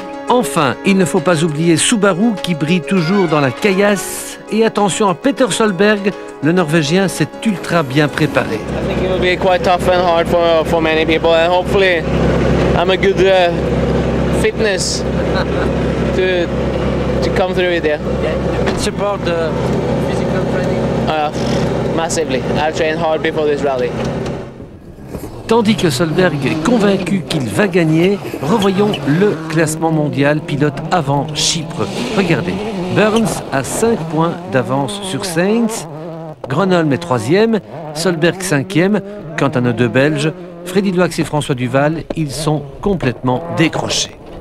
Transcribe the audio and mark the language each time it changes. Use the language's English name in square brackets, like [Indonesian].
[French] Enfin, il ne faut pas oublier Subaru qui brille toujours dans la caillasse. Et attention à Peter Solberg, le Norvégien s'est ultra bien préparé. [English] I think it will be quite tough and hard for many people, and hopefully I'm a good fitness to come through it there. Support the physical training. Massively. I've trained hard before this rally. [French] Tandis que Solberg est convaincu qu'il va gagner, revoyons le classement mondial pilote avant Chypre. Regardez, Burns a 5 points d'avance sur Sainz, Gronholm est 3e, Solberg 5e, quant à nos deux Belges, Freddy Loix et François Duval, ils sont complètement décrochés.